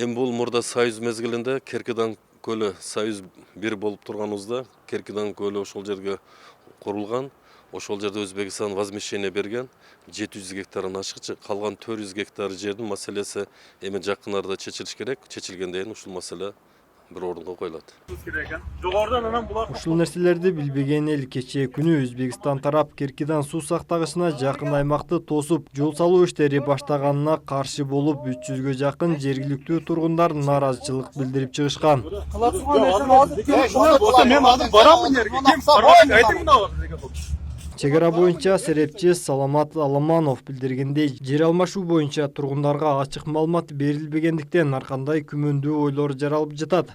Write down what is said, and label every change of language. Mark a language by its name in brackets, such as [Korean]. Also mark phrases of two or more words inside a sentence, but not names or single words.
[Kyrgyz] Эми бул мурда Союз мезгилинде Керкидан көлү Союз 1 болуп турганыбызда Керкидан көлү ошол жерге курулган. Ошол жерде Өзбекстан возмещение берген 700 гектарын ашыкчы, калган 400 гектар жердин маселеси эми жакын арада чечилиш керек. Чечилгенден кийин ушул маселе бир орунга коюлат. Ушул нерселерди билбеген эл кечээ күнү Өзбекстан тарап Керкидан суу сактагычына жакын аймакты тосуп, жол салуу иштери баштаганына каршы болуп, 300гө жакын жергиликтүү тургундар нааразычылык билдирип чыгышкан. Чегара боюнча серепчи Саламат Аламанов билдиргендей, жер алмашуу боюнча тургундарга ачык маалымат берилбегендиктен ар кандай күмөндүү ойлор жаралып жатат.